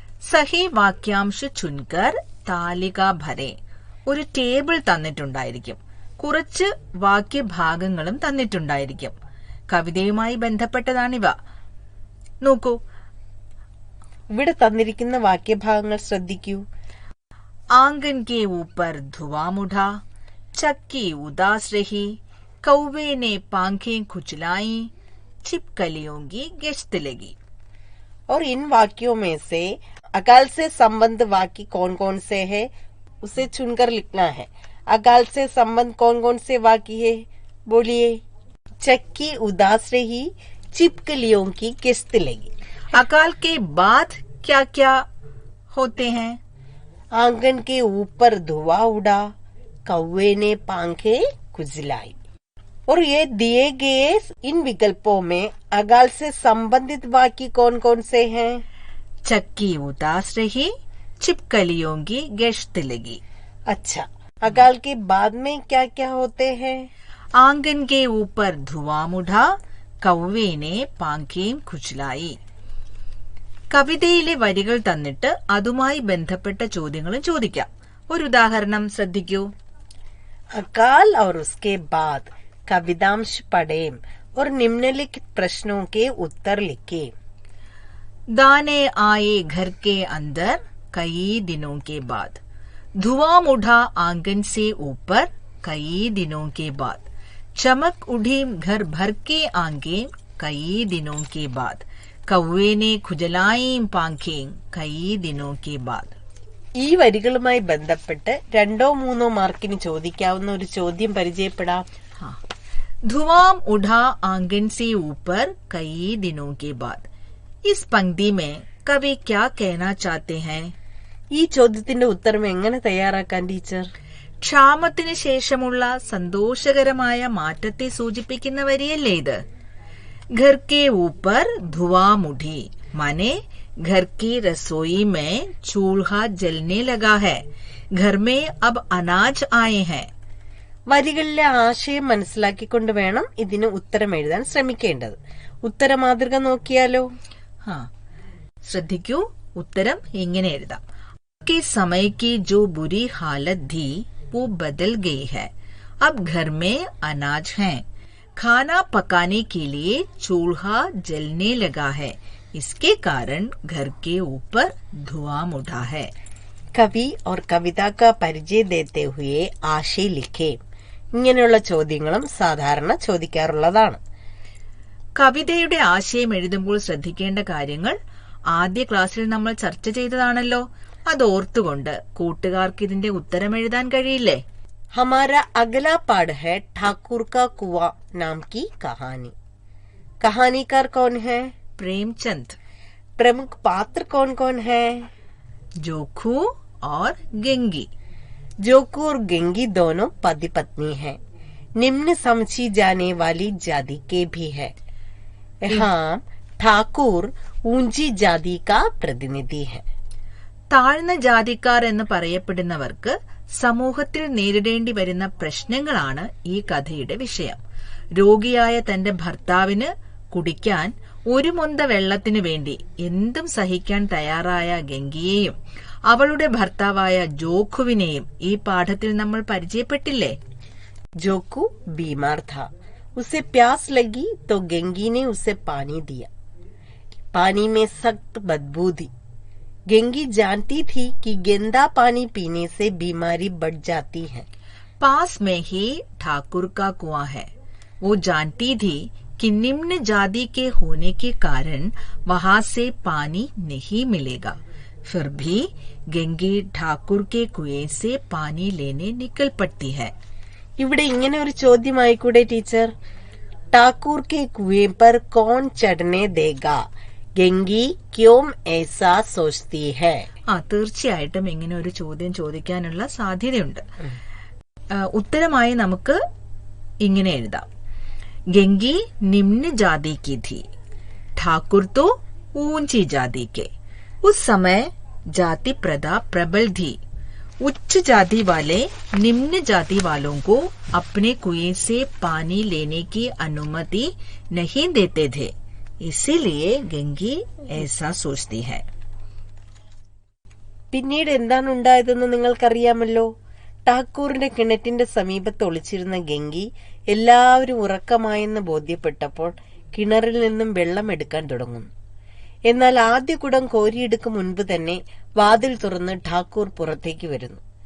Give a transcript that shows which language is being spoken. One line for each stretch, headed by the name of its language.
Hindi: സഹി വാക്യാംശ ചുൻകർ താലിക ഭരെ.
Malayalam: ഒരു ടേബിൾ തന്നിട്ടുണ്ടായിരിക്കും. കുറച്ച് വാക്യഭാഗങ്ങളും തന്നിട്ടുണ്ടായിരിക്കും. കവിതയുമായി ബന്ധപ്പെട്ടതാണിവ. നോക്കൂ, ഇവിടെ തന്നിരിക്കുന്ന വാക്യഭാഗങ്ങൾ ശ്രദ്ധിക്കൂ.
Hindi: आंगन के ऊपर धुआं उठा, चक्की उदास रही, कौवे ने पांखें खुजलाई, छिपकलियों की गश्त लगी. और इन वाक्यों में से अकाल से संबंध वाक्य कौन कौन से है उसे चुनकर लिखना है. अकाल से संबंध कौन कौन से वाक्य है? बोलिए. चक्की उदास रही, छिपकलियों की गश्त लगी. अकाल के बाद क्या क्या होते हैं? आंगन के ऊपर धुआं उड़ा, कौवे ने पांखें खुजलाई. और ये दिए गए इन विकल्पों में अकाल से संबंधित वाक्य कौन कौन से हैं? चक्की उदास रही, छिपकलियों की गश्त लगी. अच्छा, अकाल के बाद में क्या क्या होते हैं? आंगन के ऊपर धुआं उठा, कौवे ने पांखें खुजलाई.
Malayalam: കവിതയിലെ വരികൾ തന്നിട്ട് അതുമായി ബന്ധപ്പെട്ട ചോദ്യങ്ങളും ചോദിക്കാം. ഒരു ഉദാഹരണം ശ്രദ്ധിക്കൂ.
Hindi: अकाल और उसके बाद कवितांश पढ़ें और निम्नलिखित प्रश्नों के उत्तर लिखें. दाने आए घर के अंदर कई दिनों के बाद, धुआं उठा आंगन से ऊपर कई दिनों के बाद, चमक उठी घर भर के आगे कई दिनों के बाद, कौवे ने खुजलाई पांखें कई दिनों के बाद.
Malayalam: ഈ വരികളുമായി ബന്ധപ്പെട്ട് 2-3 മാർക്കിന് ചോദിക്കാവുന്ന ഒരു ചോദ്യം പരിചയപ്പെടാം.
Hindi: धुआं उठा आंगन से ऊपर कई दिनों के बाद. इस पंक्ति में कवि क्या कहना चाहते हैं?
Malayalam: ഈ ചോദ്യത്തിന്റെ ഉത്തരം എങ്ങനെ തയ്യാറാക്കാൻ ടീച്ചർ? ക്ഷാമത്തിന് ശേഷമുള്ള സന്തോഷകരമായ മാറ്റത്തെ സൂചിപ്പിക്കുന്ന വരിയല്ലേ ഇത്?
Hindi: घर के ऊपर धुआं उठी माने घर की रसोई में चूल्हा जलने लगा है, घर में अब अनाज आए हैं.
Malayalam: വരികളിലെ ആശയം മനസ്സിലാക്കിക്കൊണ്ട് വേണം ഇതിന് ഉത്തരം എഴുതാൻ ശ്രമിക്കേണ്ടത്. ഉത്തര മാതൃക നോക്കിയാലോ? ശ്രദ്ധിക്കൂ, ഉത്തരം ഇങ്ങനെ എഴുതാം.
Hindi: के समय की जो बुरी हालत थी वो बदल गई है, अब घर में अनाज है, खाना पकाने के लिए चूल्हा जलने लगा है, इसके कारण घर के ऊपर धुआं उठा है. കവി और കവിത का പരിചയ देते हुए ആശയ लिखे.
Malayalam: ഇങ്ങനെയുള്ള ചോദ്യങ്ങളും സാധാരണ ചോദിക്കാറുള്ളതാണ്. കവിതയുടെ ആശയം എഴുതുമ്പോൾ ശ്രദ്ധിക്കേണ്ട കാര്യങ്ങൾ ആദ്യ ക്ലാസ്സിൽ നമ്മൾ ചർച്ച ചെയ്തതാണല്ലോ. അത് ഓർത്തുകൊണ്ട് കൂട്ടുകാർക്ക് ഇതിന്റെ ഉത്തരം എഴുതാൻ കഴിയില്ലേ?
Hindi: हमारा अगला पाठ है ठाकुर का कुआं नाम की कहानी. कहानीकार कौन है? प्रेमचंद. प्रमुख पात्र कौन कौन है? जोखू और गेंगी. जोकू और गेंगी दोनों पति पत्नी हैं. निम्न समझी जाने वाली जाति के भी है. यहाँ ठाकुर ऊंची जाति का प्रतिनिधि है.
Malayalam: താഴ്ന്ന ജാതിക്കാർ എന്ന് പറയപ്പെടുന്നവർക്ക് സമൂഹത്തിൽ നേരിടേണ്ടി വരുന്ന പ്രശ്നങ്ങളാണ് ഈ കഥയുടെ വിഷയം. രോഗിയായ തന്റെ ഭർത്താവിന് കുടിക്കാൻ ഒരു മൊന്ത വെള്ളത്തിനു വേണ്ടി എന്തും സഹിക്കാൻ തയ്യാറായ ഗംഗിയെയും അവളുടെ ഭർത്താവായ ജോഖുവിനെയും ഈ പാഠത്തിൽ നമ്മൾ പരിചയപ്പെട്ടില്ലേ?
Hindi: जोकू बीमार था, उसे प्यास लगी तो गेंगी ने उसे पानी दिया। पानी में सख्त बदबू थी। गेंगी जानती थी कि गंदा पानी पीने से बीमारी बढ़ जाती है। पास में ही ठाकुर का कुआं है। वो जानती थी कि निम्न जाति के होने के कारण वहां से पानी नहीं मिलेगा। फिर भी गंगी ठाकुर के कुएं से पानी लेने निकल पड़ती है।
Malayalam: ഇവിടെ ഇങ്ങനെ ഒരു ചോദ്യമായിക്കൂടെ ടീച്ചർ?
Hindi: ठाकुर के कुएं पर कौन चढ़ने देगा? ഗംഗി ക്യോം ऐसा सोचती है?
Malayalam: തീർച്ചയായിട്ടും ഇങ്ങനെ ഒരു ചോദ്യം ചോദിക്കാനുള്ള സാധ്യതയുണ്ട്. ഉത്തരമായി നമുക്ക് ഇങ്ങനെ എഴുതാം.
Hindi: ഗംഗി निम्न जाति की थी, ठाकुर तो ऊंची जाति के। उस समय जाति प्रथा प्रबल थी। उच्च जाति वाले निम्न जाति वालों को अपने कुएं से पानी लेने की अनुमति नहीं देते थे, इसीलिए ഗംഗി ऐसा सोचती है.
Malayalam: പിന്നീട് എന്താണ് ഉണ്ടായതെന്ന് നിങ്ങൾക്കറിയാമല്ലോ. ഠാക്കൂറിന്റെ കിണറ്റിന്റെ സമീപത്ത് ഒളിച്ചിരുന്ന ഗംഗി എല്ലാവരും ഉറക്കമായെന്ന് ബോധ്യപ്പെട്ടപ്പോൾ കിണറിൽ നിന്നും വെള്ളം എടുക്കാൻ തുടങ്ങുന്നു. എന്നാൽ ആദ്യ കുടം കോരിയെടുക്കും മുൻപ് തന്നെ വാതിൽ തുറന്ന് ഠാക്കൂർ പുറത്തേക്ക് വരുന്നു.